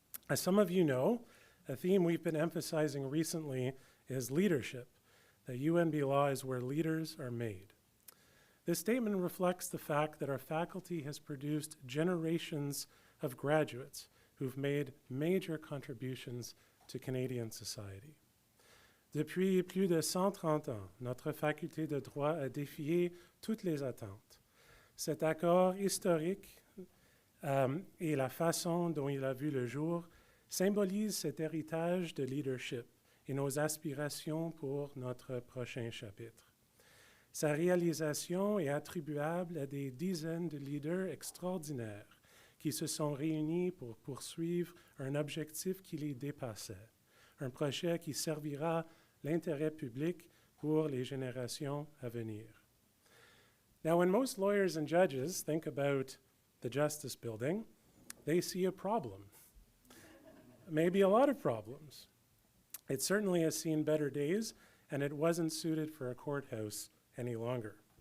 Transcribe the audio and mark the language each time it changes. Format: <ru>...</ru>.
<en>As some of you know, a theme we've been emphasizing recently is leadership. That UNB Law is where leaders are made. This statement reflects the fact that our faculty has produced generations of graduates who've made major contributions to Canadian society.</en> <fr>Depuis plus de 130 ans, notre faculté de droit a défié toutes les attentes. Cet accord historique et la façon dont il a vu le jour symbolisent cet héritage de leadership et nos aspirations pour notre prochain chapitre. Sa réalisation est attribuable à des dizaines de leaders extraordinaires qui se sont réunis pour poursuivre un objectif qui les dépassait, un projet qui servira l'intérêt public pour les générations à venir.</fr> <en>Now, when most lawyers and judges think about the Justice Building, they see a problem, maybe a lot of problems. It certainly has seen better days, and it wasn't suited for a courthouse any longer.</en>